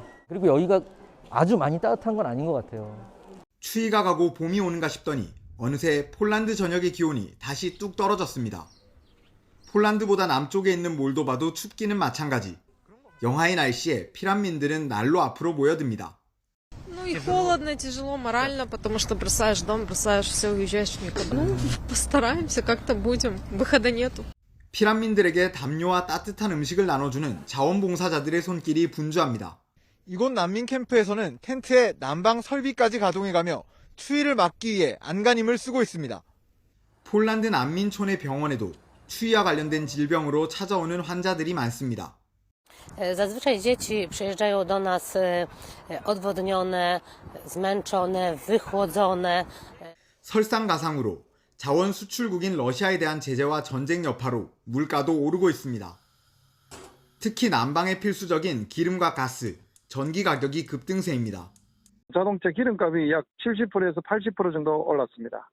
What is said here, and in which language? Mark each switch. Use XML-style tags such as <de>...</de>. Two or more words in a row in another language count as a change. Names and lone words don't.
<ko>그리고 여기가 아주 많이 따뜻한 건 아닌 것 같아요. 추위가 가고 봄이 오는가 싶더니 어느새 폴란드 전역의 기온이 다시 뚝 떨어졌습니다. 폴란드보다 남쪽에 있는 몰도바도 춥기는 마찬가지. 영하의 날씨에 피난민들은 날로 앞으로 모여듭니다.</ko> <ru>Ну и холодно, тяжело морально, потому что бросаешь дом, бросаешь все, уезжаешь в никуда. Ну, постараемся, как-то будем. Выхода нету.</ru> <ko>피난민들에게 담요와 따뜻한 음식을 나눠주는 자원봉사자들의 손길이 분주합니다. 이곳 난민 캠프에서는 텐트에 난방 설비까지 가동해가며 추위를 막기 위해 안간힘을 쓰고 있습니다. 폴란드 난민촌의 병원에도 추위와 관련된 질병으로 찾아오는 환자들이 많습니다.</ko> <pl>Zazwyczaj dzieci przyjeżdżają do nas odwodnione, zmęczone, wychłodzone.</pl> <ko>설상가상으로 자원 수출국인 러시아에 대한 제재와 전쟁 여파로 물가도 오르고 있습니다. 특히 난방에 필수적인 기름과 가스, 전기 가격이 급등세입니다. 자동차 기름값이 약 70%에서 80% 정도 올랐습니다.</ko>